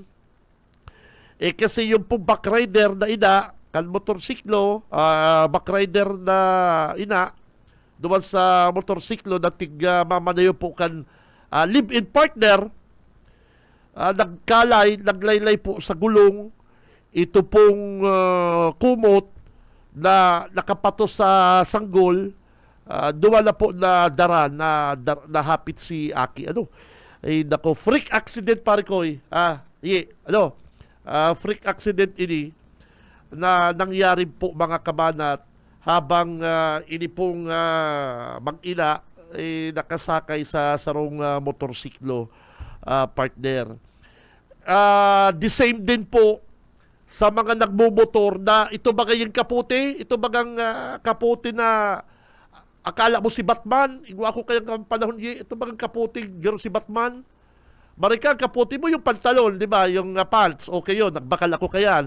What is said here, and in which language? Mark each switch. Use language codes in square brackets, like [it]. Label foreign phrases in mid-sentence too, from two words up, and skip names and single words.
[bik] Kasi yung pong backrider na ina, kan motorsiklo, backrider na ina, duman sa motorsiklo na mamanayo po kan live-in partner, naglaylay po sa gulong, ito pong kumot na nakapatos sa sanggol, duman na po na dara, nahapit si aki. Nako, [en] freak accident [bik] pare ko [en] freak accident [bik] ini na nangyari po mga kabanat habang ini pong mag-ina nakasakay sa sarong motorsiklo, partner. [en] The same [bik] din po sa mga nagmumotor na ito bagay yung kaputi, ito bagang kaputi na akala mo si Batman, igwa ko kayang panahon ito bagang kaputi, garo si Batman. Marika, kaputi mo yung pantalon, di ba? Yung pants, [en] okay yun, [bik] nagbakal ako kayan.